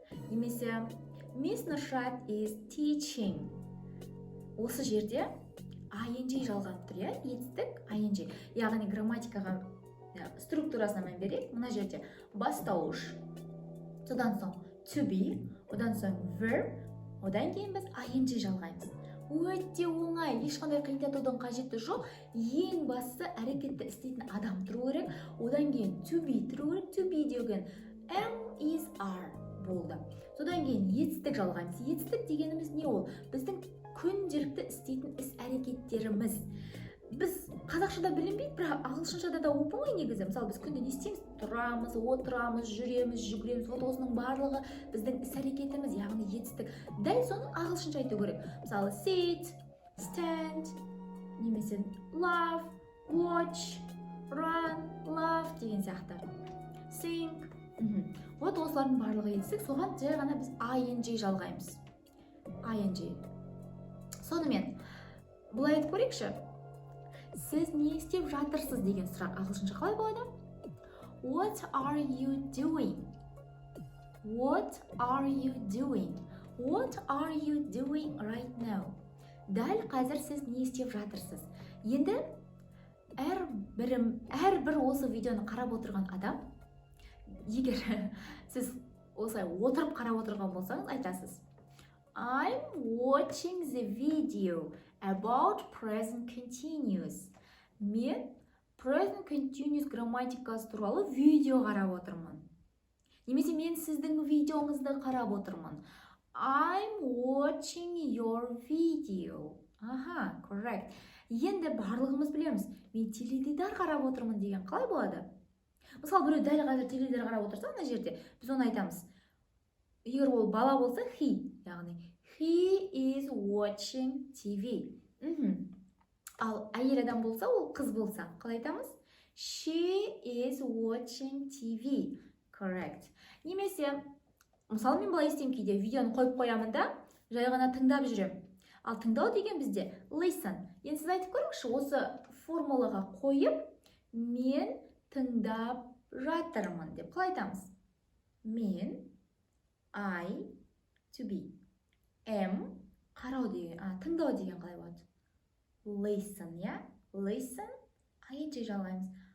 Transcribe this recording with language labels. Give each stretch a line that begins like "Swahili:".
Kazakh: Немесе
English: Miss Nusrat is teaching.
Kazakh: Осы жерде ing жалғап тұр, етістік ing. Яғни грамматикаға структурасына мән берейік. Мына жерде бастауыш, содан соң to be, одан соң verb, одан кейін біз ing жалғаймыз. Өте оңай, ешқандай қиындатудың қажеті жоқ. Ең бастысы әрекетті істейтін адам тұру керек. Одан кейін to be тұру керек.
English: To be
Kazakh: деген
English: am, is, are
Kazakh: болды. Содан кейін етістік жалғаймыз. Етістік дегеніміз не ол? Біздің күнделікті істейтін іс әрекеттеріміз. Біз қазақшада білінбейді, бірақ ағылшыншада да оп-оңай негізі. Мысалы, біз күнде не істейміз? Тұрамыз, отырамыз, жүреміз, жүгіреміз. Осының барлығы біздің іс әрекетіміз, яғни етістік. Дәл соны ағылшынша айту керек. Мысалы,
English: sit, stand,
Kazakh: немесе
English: laugh, watch, run, laugh
Kazakh: деген сияқты.
English: Sing.
Kazakh: Осылардың барлығы етістік, соған жай ғана біз ing жалғаймыз.
English: ing.
Kazakh: Сонымен, бұлай айтып көрейікші. Сіз не істеп жатырсыз деген сұрақ ағылшынша қалай болады?
English: What are you doing? What are you doing? What are you doing right now?
Kazakh: Дәл қазір сіз не істеп жатырсыз? Енді әрбір осы видеоны қарап отырған адам, егер сіз осылай отырып қарап отырған болсаңыз, айтасыз.
English: I'm watching the video about present continuous.
Kazakh: Мен present continuous грамматикасы туралы видео қарап отырмын. Немесе мен сіздің видеоңызды қарап отырмын.
English: I'm watching your video. Correct.
Kazakh: Енді барлығымыз білеміз. Мен теледидар қарап отырмын деген қалай болады? Мысалы, біреу дәл қазір теледидар қарап отырса, мына жерде біз оны айтамыз. Егер ол бала болса, he, яғни
English: he is watching TV.
Kazakh: Ал әйел адам болса, ол қыз болса, қалай айтамыз?
English: She is watching TV. Correct.
Kazakh: Немесе, мысалы, мен былай істеймін кейде, видеоны қойып қоямын да, жай ғана тыңдап жүрем. Ал тыңдау деген бізде listen. Енді сіз айтып көріңізші, осы формулаға қойып, мен тыңдап жатырмын деп қалай айтамыз? Мен,
English: I, to be, am,
Kazakh: қарау деген, тыңдау деген қалай болады?
English: Listen, Listen, ing
Kazakh: жалғаймыз.